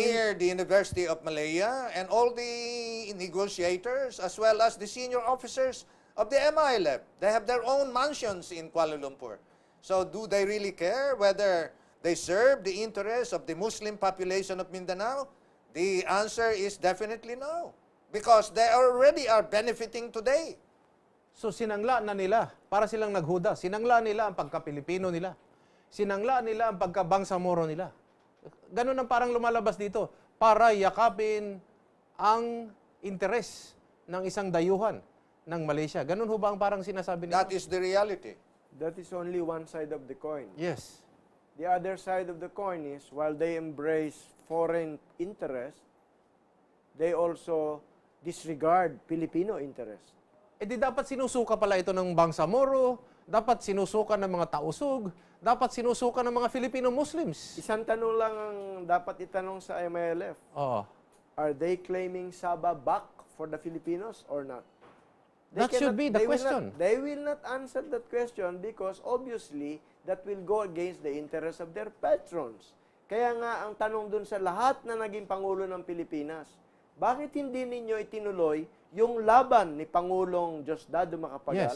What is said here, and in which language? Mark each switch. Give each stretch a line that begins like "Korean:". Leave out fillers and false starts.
English: near the University of Malaya, and all the negotiators as well as the senior officers of the MILF. They have their own mansions in Kuala Lumpur. So do they really care whether they serve the interests of the Muslim population of Mindanao? The answer is definitely no. Because they already are benefiting today.
Filipino: so sinangla na nila, para silang naghuda, sinangla nila ang pagka-Pilipino nila. Sinangla nila ang pagka-Bangsamoro nila. Ganun ang parang lumalabas dito para yakapin ang interes ng isang dayuhan ng Malaysia. Ganun ho ba ang parang sinasabi nila?
English: That is the reality. That is only one side of the coin. Yes. The other side of the coin is, while they embrace foreign interest, they also disregard Filipino interest.
Filipino: E di dapat sinusuka pala ito ng Bangsamoro, dapat sinusuka ng mga Tausug, dapat sinusuka ng mga Filipino Muslims. Isang tanong lang ang dapat itanong sa MILF. Oo.
English: Are they claiming Sabah back for the Filipinos or not? That should be the question. They will not answer that question because obviously that will go against the interest of their patrons.
Filipino: Kaya nga ang tanong dun sa lahat na naging Pangulo ng Pilipinas, bakit hindi ninyo itinuloy yung laban ni Pangulong Diosdado Macapagal,